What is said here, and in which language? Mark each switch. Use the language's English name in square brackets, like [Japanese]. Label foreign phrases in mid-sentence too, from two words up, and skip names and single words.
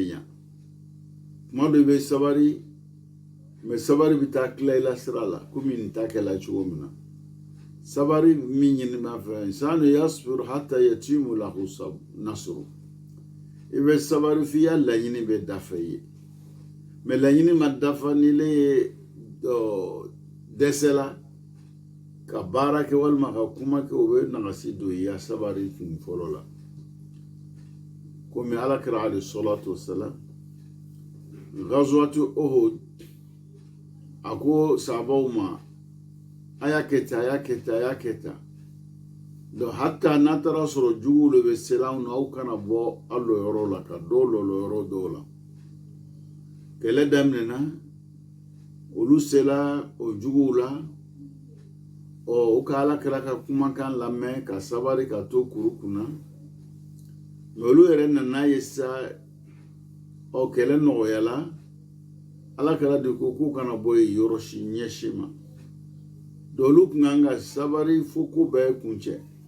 [Bambara] ɲa kuma dɔ i bɛ sabari mɛ sabari bɛ taa tila i la sira la komi nin ta kɛla cogo min na sabari min ɲini b'a fɛ [Arabic] إنسان يصبر حتى يتم له نصر [Bambara] i bɛ sabari fiya laɲini bɛ dafa i ye mɛ laɲini ma dafa ni le ye dɛsɛ la ka baara kɛ walima ka kuma kɛ o bɛ nagasi don i ya sabari kun fɔlɔ la komi alakira [Arabic] عليه الصلاة والسلام [Bambara] ghazwatu Uhud a ko sahabaw ma a y'a kɛ tan donc hatta n'a taara sɔrɔ juguw de bɛ sela na aw kana bɔ a lɔyɔrɔ la ka dɔw lɔlɔ yɔrɔ dɔw la kɛlɛ daminɛna olu sela o juguw la u ka alakira ka kumakan lamɛn ka sabari ka to kuru kunna mɛ olu yɛrɛ nana ye sa kɛlɛ nɔgɔyala alakira de ko k'u kana bɔ yen yɔrɔ si ɲɛsi ma donc olu kun kan ka sabari fo ko bɛɛ kuncɛ